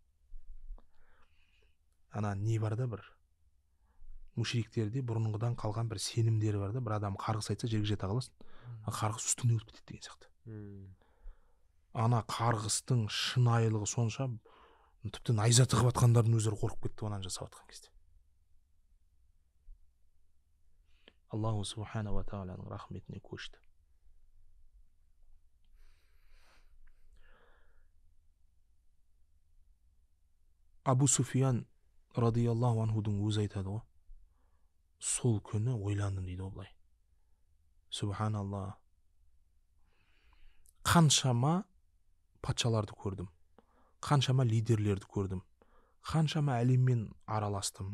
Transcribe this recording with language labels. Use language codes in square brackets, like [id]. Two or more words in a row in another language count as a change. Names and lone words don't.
[kk] Ана не бар да, бір мушриктерде бұрынғыдан қалған бір сенімдері бар да, бір адам қарғыс айтса жерге жата қаласың, қарғыс үстіне өтіп кетеді деген сияқты. Ана қарғыстың шынайылығы сонша, тіпті найза тығып атқандардың өздері қорқып кетті онан жасап атқан кезде. [ar] الله سبحانه وتعالى [kk] рахметіне көшті. Абу Суфиян [ar] رضي الله عنه [kk] өзі айтады ғой, сол күні ойландым дейді олай. Субханалла, қаншама патшаларды көрдім, қаншама лидерлерді көрдім, қаншама әлеммен араластым.